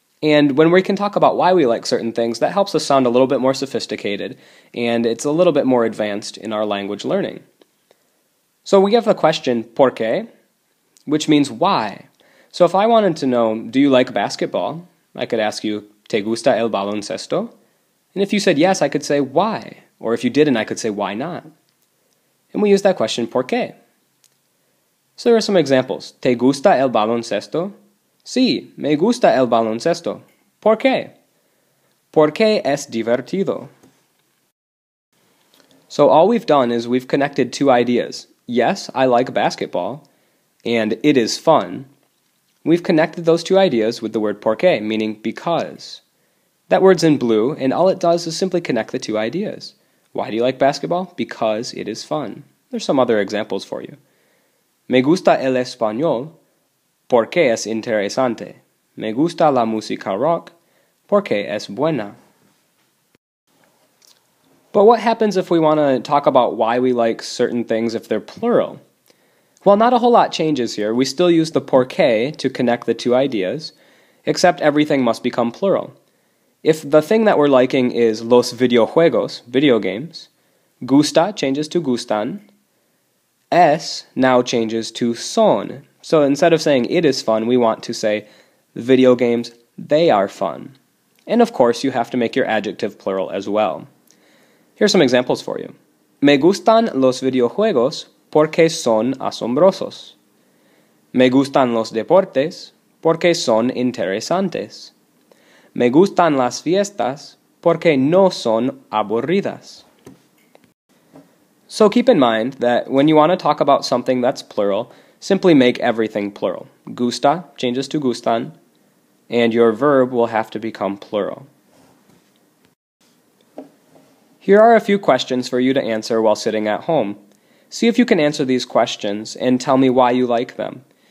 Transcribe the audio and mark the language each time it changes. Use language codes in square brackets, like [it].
[en] And when we can talk about why we like certain things, that helps us sound a little bit more sophisticated, and it's a little bit more advanced in our language learning. So we have the question, porque, which means why. So if I wanted to know, do you like basketball? I could ask you, [es] ¿te gusta el baloncesto? [en] And if you said yes, I could say why. Or if you didn't, I could say why not. And we use that question, porque. So there are some examples. [es] ¿Te gusta el baloncesto? Sí, me gusta el baloncesto. ¿Por qué? Porque es divertido. [en] So all we've done is we've connected two ideas. Yes, I like basketball, and it is fun. We've connected those two ideas with the word porque, meaning because. That word's in blue, and all it does is simply connect the two ideas. Why do you like basketball? Because it is fun. There's some other examples for you. [es] Me gusta el español porque es interesante. Me gusta la música rock porque es buena. [en] But what happens if we want to talk about why we like certain things if they're plural? Well, not a whole lot changes here. We still use the porque to connect the two ideas, except everything must become plural. If the thing that we're liking is [es] los videojuegos, [en] video games, gusta changes to gustan, es now changes to son. So instead of saying it is fun, we want to say the video games, they are fun. And of course, you have to make your adjective plural as well. Here's some examples for you. [es] Me gustan los videojuegos porque son asombrosos. Me gustan los deportes porque son interesantes. Me gustan las fiestas porque no son aburridas. [en] So keep in mind that when you want to talk about something that's plural, simply make everything plural. Gusta changes to gustan, and your verb will have to become plural. Here are a few questions for you to answer while sitting at home. See if you can answer these questions and tell me why you like them.